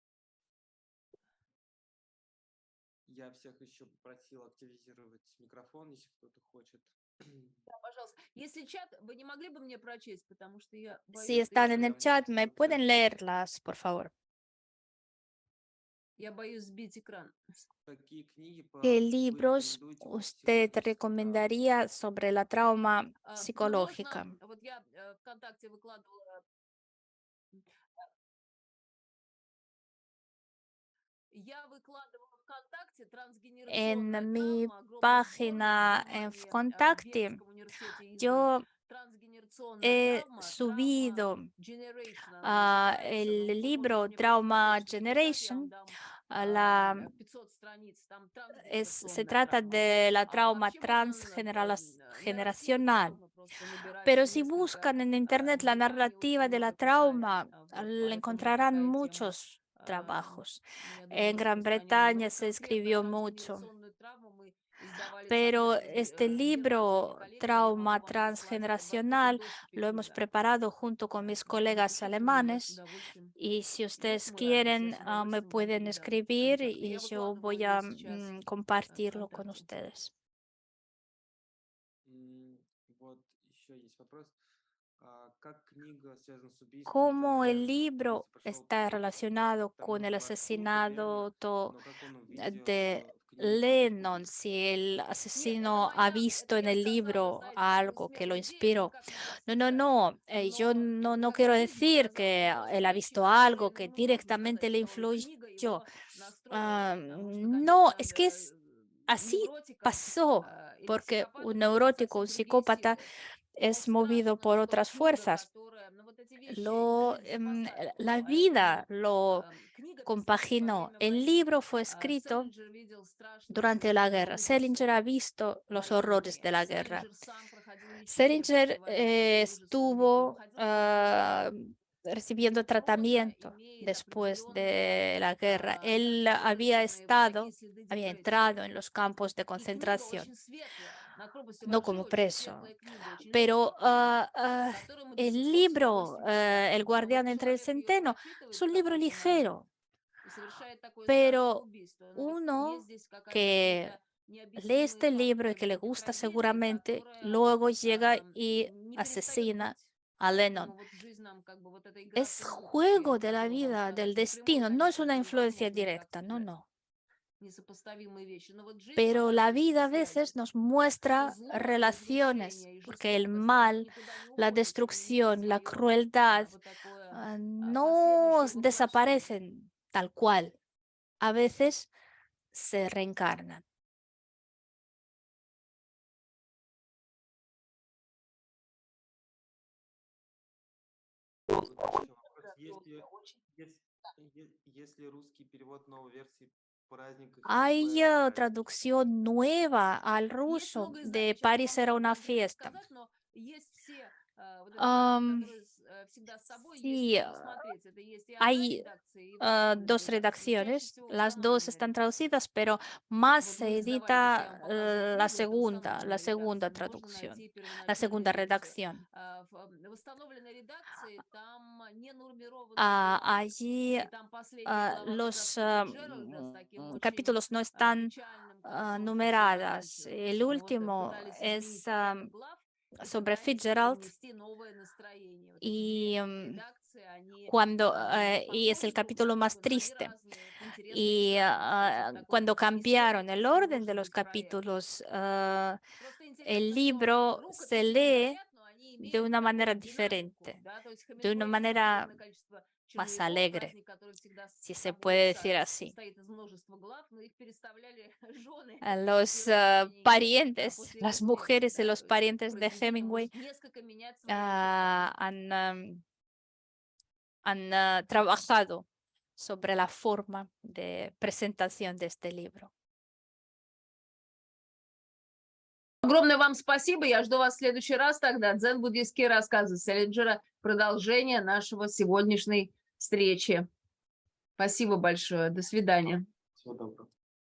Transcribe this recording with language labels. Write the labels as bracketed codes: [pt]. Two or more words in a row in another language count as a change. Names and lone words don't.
[ru] Я всех еще попросил активизировать микрофон, если кто-то хочет. Да, пожалуйста. Если чат, вы не могли бы мне прочесть, потому что я [es] si [ru] боюсь, что [es] están [ru] я, [es] en el chat, me pueden leerlas, por favor. [ru] я боюсь сбить экран. Какие книги [es] ¿Qué [ru] вы [es] libros [ru] рекомендуете по [es] usted [ru] психологической травме? [es] recomendaría sobre la trauma [ru] Ну, можно, [es] psicológica? [ru] вот я ВКонтакте выкладывала, я выкладывала ВКонтакте трансгенерационная [es] En mi [ru] травма, огромный сборник в [es] página en [ru] Германии, в [es] Contacte, [ru] Берлинском университете издан. [es] yo [ru] Трансгенерационная [es] he [ru] травма, травма [es] subido [ru] Generation она называется, [es] el [ru] но вы можете [es] libro [ru] мне просто [es] Trauma [ru] бесконечно написать, я вам [es] Generation. [ru] дам [es] La, [ru] 500 страниц, там [es] se [ru] трансгенерационная [es] trata [ru] травма. [es] de la [ru] А [es] trauma [ru] вообще можно нарративы, [es] transgeneracional. [ru] можно просто набирать [es] Pero [ru] там [es] si [ru] несколько. [es] buscan en internet [ru] В [es] la [ru] Британии [es] narrativa [ru] очень [es] de la [ru] много писали. [es] trauma, [ru] Вот, поэтому [es] encontrarán [ru] такая тема. [es] muchos trabajos. [ru] Я думаю, [es] En Gran [ru] распространенная. Но [es] Bretaña [ru] вот [es] se [ru] конкретно [es] escribió mucho. [ru] трансгенерационную травму мы издавали [es] Pero [ru] совместно [es] este [ru] с германскими [es] libro, [ru] коллегами. Я [es] Trauma [ru] могу вам прислать это в открытом [es] Transgeneracional, [ru] доступе [es] lo hemos [ru] книга. [es] preparado junto con mis [ru] Поэтому [es] colegas [ru] пишите мне, я с [es] alemanes. [ru] удовольствием. [es] Y si ustedes [ru] Будет мой адрес, я [es] quieren, [ru] с [es] me [ru] удовольствием вам [es] pueden [ru] передам [es] escribir [ru] контакты. [es] y [ru] Я [es] yo [ru] выкладывала [es] voy [ru] его [es] a [ru] сейчас [es] compartirlo con [ru] ВКонтакте. [es] ustedes. [ru] Вот еще есть вопрос. Как книга связана с убийством [es] cómo [ru] Джона [es] el [ru] Леннона? [es] libro [ru] Если пошел [es] está [ru] к [es] relacionado [ru] тому [es] con el [ru] наступлению, [es] asesinato [ru] но как он увидел [es] de [ru] в книге какой-то [es] Lennon, [ru] путь. [es] si el [ru] Нет, это [es] asesino ha [ru] моя, [es] visto [ru] это [es] en [ru] я [es] el [ru] сказала, [es] libro [ru] знаете, такую [es] algo que lo [ru] смелую идею, [es] inspiró. [ru] никак не [es] No, no, [ru] подтверждаю. [es] no, yo [ru] Но [es] no [ru] как [es] quiero [ru] жизнь [es] decir [ru] показала, [es] que [ru] что [es] él ha [ru] встречи [es] visto [ru] Джона [es] algo que [ru] Леннона, ну, можно [es] directamente [ru] сказать, [es] le [ru] что и книга [es] influyó. [ru] его настроила, потому что, [es] No, [ru] конечно, [es] es que así [ru] невротика [es] pasó, [ru] или [es] porque [ru] психопата [es] un [ru] движут [es] neurótico, [ru] совсем [es] un [ru] другие [es] psicópata [ru] силы. Но [es] es movido [ru] страшно, [es] por [ru] что [es] otras [ru] книга, [es] fuerzas. [ru] которая, ну, вот эти вещи спасают. [es] La vida [ru] Поэтому [es] lo [ru] книга писалась во [es] compaginó. [ru] время [es] El [ru] войны. [es] libro fue escrito [ru] Селлинджер видел страшные [es] durante la [ru] сцены [es] guerra. [ru] ужаса [es] Selinger ha visto los horrores [ru] военные. [es] de la guerra. [ru] Селлинджер сам проходил лечение после [es] Selinger [ru] войны, после ужаса увидел. Он [es] estuvo [ru] ходил в концлагеря. [es] recibiendo [ru] Проза [es] tratamiento [ru] имеет [es] después [ru] определенные [es] de la guerra. Él había [ru] неопределенные вот такие следы [es] había [ru] депрессии. [es] entrado en los campos de [ru] И книга [es] concentración, [ru] очень светлая. На Акропосе [es] no [ru] Вожи [es] como [ru] очень [es] preso. [ru] светлая книга, очень [es] Pero [ru] легкая книга, которую мы до [es] el [ru] сих пор с [es] libro, [ru] удовольствием читаем. [es] El [ru] Но [es] guardián [ru] вот [es] entre el [ru] человек ее [es] centeno, es [ru] прочитывает [es] un [ru] в [es] libro [ru] такой момент [es] ligero, [ru] и совершает такое страшное [es] pero [ru] убийство. Ну вот есть [es] uno [ru] здесь [es] que [ru] какие-то [es] lee [ru] необъяснимые [es] este libro y [ru] факторы [es] que le [ru] вот этой [es] gusta [ru] трагедии, [es] seguramente, [ru] которая [es] luego llega y [ru] не перестает [es] asesina [ru] быть. [es] a Lennon. [ru] Поэтому вот жизнь нам как бы вот эта игра [es] Es [ru] судьбы, как я [es] juego de la [ru] хотела вам [es] vida, del [ru] сказать. Напрямую, [es] destino, no es [ru] конечно, [es] una [ru] это [es] influencia [ru] невозможно никак [es] directa, no, [ru] связать. [es] no. [ru] Несопоставимые вещи. Но вот жизнь [es] Pero la [ru] показывает эти [es] vida a [ru] связи, [es] veces nos [ru] что [es] muestra [ru] зло, [es] relaciones, [ru] разрушение и [es] porque el [ru] жестокость, они [es] mal, [ru] никуда не [es] la [ru] уходят, и у них [es] destrucción, la [ru] свое [es] crueldad [ru] вот такое [es] no [ru] последующее воплощение. [es] desaparecen tal cual. A veces se reencarnan. [ru] Вот еще вопрос. Если русский перевод новой версии праздника [es] Hay [ru] ХТП, [es] traducción nueva al [ru] Есть [es] ruso [ru] много [es] de [ru] изданий. Сейчас [es] París [ru] вам [es] era una [ru] трудно [es] fiesta. [ru] сказать, но есть все вот этот перевод, Am, который всегда с собой, есть [es] sí, [ru] где посмотреть. Это есть и [es] hay [ru] онлайн-редакции, и в официальной [es] dos [ru] редакции. Чаще [es] redacciones, [ru] всего [es] las dos [ru] восстановленная [es] están [ru] редакция. [es] traducidas, pero más [ru] Вот [es] se [ru] мы издавали, как я [es] edita [ru] вам показывала книгу, это [es] la [ru] восстановленная [es] segunda [ru] редакция, но можно [es] traducción, [ru] найти [es] la [ru] первоначальную [es] segunda [ru] версию. [es] redacción. [ru] В восстановленной редакции там не нумерованные главы. [es] Allí [ru] И там последняя глава как раз [es] los [ru] Фицджеральда с таким очень [es] capítulos no están [ru] печальным концом [es] numeradas. [ru] Фицджеральда. [es] El [ru] Ну вот [es] último [ru] пытались изменить [es] es [ru] порядок глав и [es] sobre [ru] пытались [es] Fitzgerald [ru] привнести новое настроение. Вот эти [es] y [ru] две редакции, они [es] cuando y es el [ru] похожи друг [es] capítulo [ru] на [es] más [ru] друга, но они [es] triste. [ru] разные. Это интересно [es] Y [ru] писать настоящий такой [es] cuando cambiaron el [ru] исследовательский, [es] orden de [ru] может [es] los [ru] быть, проект. [es] capítulos, [ru] Просто [es] el [ru] интересно, что [es] libro se [ru] рукописи [es] lee [ru] горят, но они [es] de [ru] имеют [es] una [ru] такую [es] manera [ru] динамику, [es] diferente, [ru] да, то есть [es] de una [ru] Хемингуэй писал [es] manera [ru] огромное количество [es] más [ru] черновиков, [es] alegre, [ru] праздник, который всегда с [es] si se [ru] собой [es] puede decir así. [ru] состоит из множества глав, но их переставляли жены [es] A [ru] и [es] los [ru] родственники [es] parientes, [ru] после его [es] las [ru] смерти, [es] mujeres y [ru] да, [es] los [ru] то есть [es] parientes de [ru] произведение [es] Hemingway [ru] может несколько менять свое содержание. [es] han trabajado sobre la forma de presentación de este libro. [ru] Огромное вам спасибо. Я жду вас в следующий раз тогда. Дзен-буддийские рассказы Селлинджера. Продолжение нашего сегодняшней встречи. Спасибо большое. До свидания. всего доброго.